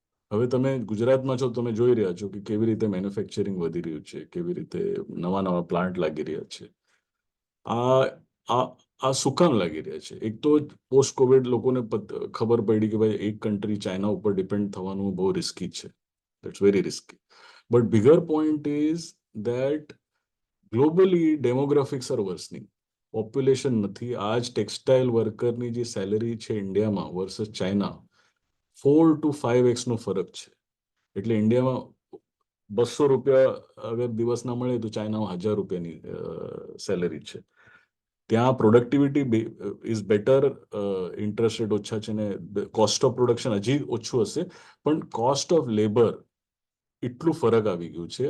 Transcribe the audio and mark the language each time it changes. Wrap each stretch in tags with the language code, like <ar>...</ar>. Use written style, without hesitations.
<gu>હવે તમે ગુજરાતમાં છો, તમે જોઈ રહ્યા છો કે કેવી રીતે મેન્યુફેક્ચરિંગ વધી રહ્યું છે, કેવી રીતે નવા પ્લાન્ટ લાગી રહ્યા છે. આ શું કામ લાગી રહ્યા છે? એક તો પોસ્ટ કોવિડ લોકોને ખબર પડી કે ભાઈ એક કન્ટ્રી ચાઇના ઉપર ડિપેન્ડ થવાનું બહુ રિસ્કી છે.</gu> <en>That's very risky. But bigger point is that globally demographics are worsening.</en> <gu>Population નથી. આજ ટેક્સટાઇલ વર્કરની જે સેલરી છે ઇન્ડિયામાં વર્સસ ચાઇના, 4 to 5x નો ફરક છે. એટલે ઇન્ડિયામાં ₹200 અગર દિવસના મળે તો ચાઇનામાં ₹1000ની સેલેરી છે. ત્યાં productivity</gu> <en>is better,</en> <gu>interest rate ઓછા છે ને કોસ્ટ ઓફ પ્રોડક્શન હજી ઓછું હશે, પણ કોસ્ટ ઓફ લેબર એટલું ફરક આવી ગયું છે.</gu>